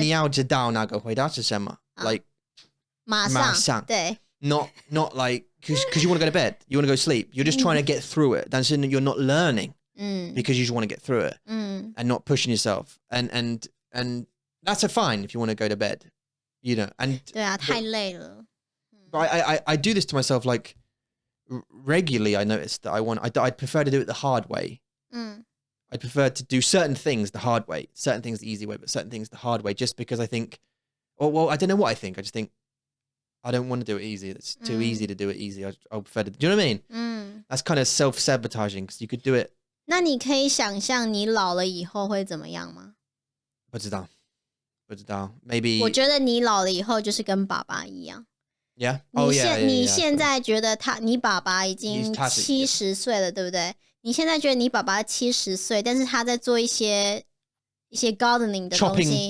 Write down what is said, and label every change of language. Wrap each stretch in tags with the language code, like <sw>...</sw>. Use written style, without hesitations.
<zh>你要知道那个回答是什么，like 马上对</zh> <en>，not like because you want to go to bed, you want to go sleep, you're just trying to get through it.</en> <zh>但是</zh> <en>you're not learning because you just want to get through it and not pushing yourself. And that's fine if you want to go to bed, you know. And</en> <zh>对啊，太累了。</zh> <en>But I do this to myself like regularly. I noticed that I'd prefer to do it the hard way. I prefer to do certain things the hard way, certain things the easy way, but certain things the hard way, just because I think, well, I don't know what I think. I just think I don't want to do it easy. It's too easy to do it easy. I'll prefer to. Do you know what I mean? That's kind of self-sabotaging because you could do it.</en> <zh>那你可以想象你老了以后会怎么样吗？不知道</zh> <en>Maybe.</en> <zh>我觉得你老了以后就是跟爸爸一样。</zh> <en>Yeah.</en> <zh>你现在觉得你爸爸已经70岁了，对不对？你现在觉得你爸爸70岁，但是他在做一些 gardening 的东西</zh>